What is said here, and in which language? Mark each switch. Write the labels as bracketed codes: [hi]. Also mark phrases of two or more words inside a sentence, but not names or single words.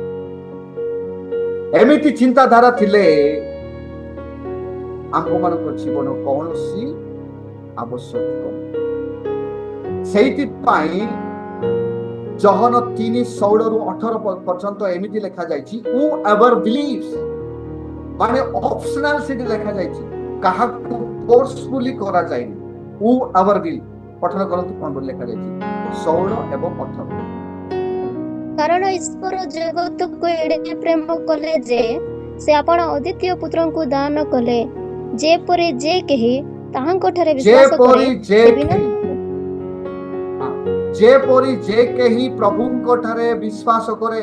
[or] ଏମିତି ଚିନ୍ତାଧାରା ଥିଲେ ଆମ୍ଭମାନଙ୍କ ଜୀବନ କୌଣସି ଆବଶ୍ୟକ। ସେଇଥିପାଇଁ ଜହନ 3:16-18 ପର୍ଯ୍ୟନ୍ତ ଏମିତି ଲେଖା ଯାଇଛି, [en] who ever believes, [or] ମାନେ ଅପସନାଲ ସେଠି ଲେଖା ଯାଇଛି, କାହାକୁ ଫୋର୍ସଫୁଲି କରାଯାଇନି। [en] who ever believes [or] ପଠନ କରନ୍ତୁ କଣ ବୋଲି ଲେଖା ଯାଇଛି 16 ଏବଂ 18। କାରଣ ଈଶ୍ୱର ଜଗତକୁ ଏଡ଼େ ପ୍ରେମ କଲେ ଯେ ସେ ଆପଣ ଅଦ୍ୱିତୀୟ ପୁତ୍ରଙ୍କୁ ଦାନ କଲେ, ଯେପରି ଯେ କେହି ତାହାଙ୍କଠାରେ ବିଶ୍ୱାସ କରେ ଯେପରି ଯେ କେହି ପ୍ରଭୁଙ୍କ ଠାରେ ବିଶ୍ୱାସ କରେ।